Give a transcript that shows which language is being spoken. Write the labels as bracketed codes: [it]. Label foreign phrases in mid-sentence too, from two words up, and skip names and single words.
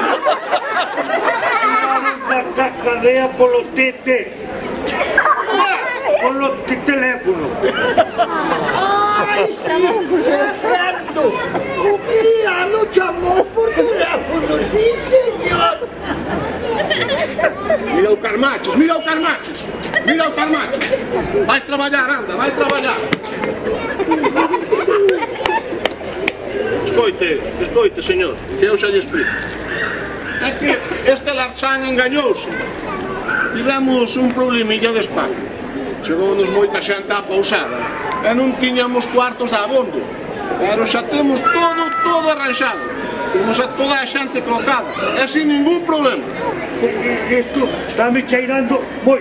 [gl] Tiraram da cacadeia pelo tete. Pelo teléfono. Ai, sim, é certo. O criado chamou por teléfono, sim, senhor. Mira o Carmachos, mira o Carmachos. Mira o Carmachos. Vai trabalhar, anda, vai trabalhar. Escoite, senhor, que eu já lhe explico. É que este Larchan engañouse. Tivemos un problemilla de espacio. Chegou-nos moita xente á pousada e non tiñamos cuartos de abondo. Pero xa temos todo arranxado. Temos a toda a xente colocada e sin ningún problema. Isto está me cheirando moito.